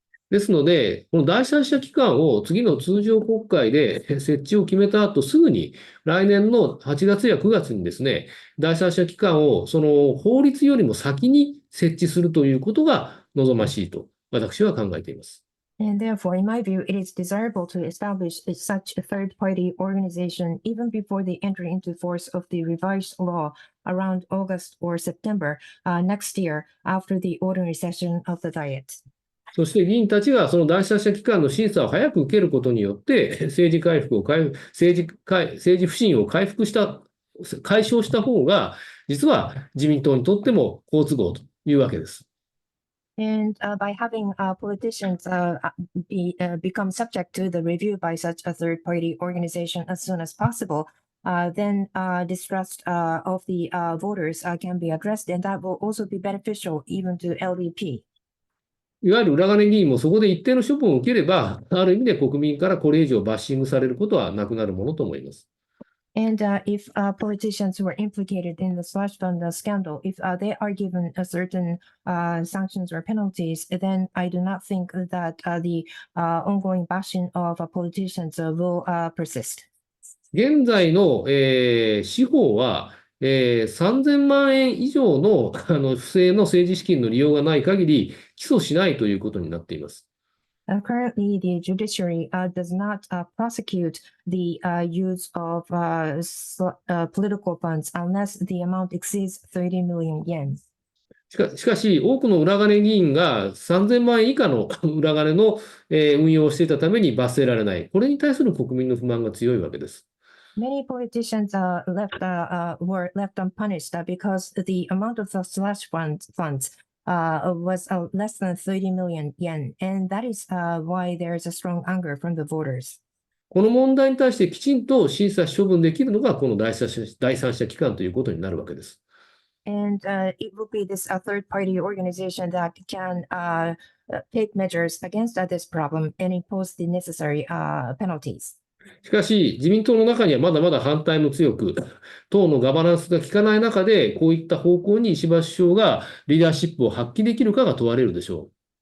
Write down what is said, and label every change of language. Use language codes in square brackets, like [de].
[ja] ですので、この第三者機関を次の通常国会で設置を決めた後すぐに来年の8月や9月にですね、第三者機関をその法律よりも先に設置するということが望ましいと私は考えています。 [en] And therefore, in my view, it is desirable to establish such a third-party organization even before the entry into force of the revised law around August or September next year after the ordinary session of the Diet. [ja] そして議員たちがその第三者機関の審査を早く受けることによって、政治不信を解消した方が、実は自民党にとっても好都合というわけです。 [en] And by having politicians become subject to the review by such a third-party organization as soon as possible, then distrust of the voters can be addressed, and that will also be beneficial even to LDP. [ja] いわゆる裏金議員もそこで一定の処分を受ければ、ある意味で国民からこれ以上バッシングされることはなくなるものと思います。 [en] And if politicians who were implicated in the slush fund scandal, if they are given a certain sanctions or penalties, then I do not think that the ongoing bashing of politicians will persist. [ja] 現在の、司法は、3000万円以上の、不正の政治資金の利用がない限り、起訴しないということになっています。 [en] Currently, the judiciary does not prosecute the use of political funds unless the amount exceeds 30 million yen. [ja] しかし、多くの裏金議員が3000万円以下の裏金の、運用をしていたために罰せられない。これに対する国民の不満が強いわけです。 [en] Many politicians were left unpunished because the amount of the slush funds was less than 30 million yen, and that is why there is a strong anger from the voters. [ja] この問題に対してきちんと審査処分できるのがこの第三者機関ということになるわけです。 [en] And it will be this third-party organization that can take measures against this problem and impose the necessary penalties. [ja] しかし、自民党の中にはまだまだ反対も強く、党のガバナンスが効かない中で、こういった方向に石破首相がリーダーシップを発揮できるかが問われるでしょう。